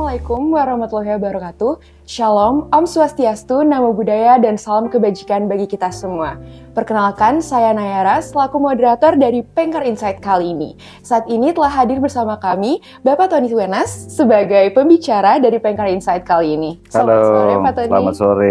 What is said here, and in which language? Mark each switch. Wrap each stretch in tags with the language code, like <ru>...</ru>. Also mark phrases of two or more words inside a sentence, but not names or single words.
<ar>السلام عليكم ورحمة الله وبركاته.</ar> <id>Shalom,</id> <sa>Om Swastiastu,</sa> <pi>Namo Buddhaya,</pi> <id>dan salam kebajikan bagi kita semua. Perkenalkan, saya Nayara, selaku moderator dari Pengkar Insight kali ini. Saat ini telah hadir bersama kami Bapak Tony Wenas sebagai pembicara dari Pengkar Insight kali ini. Selamat sore, Pak Tony. Selamat sore.</id>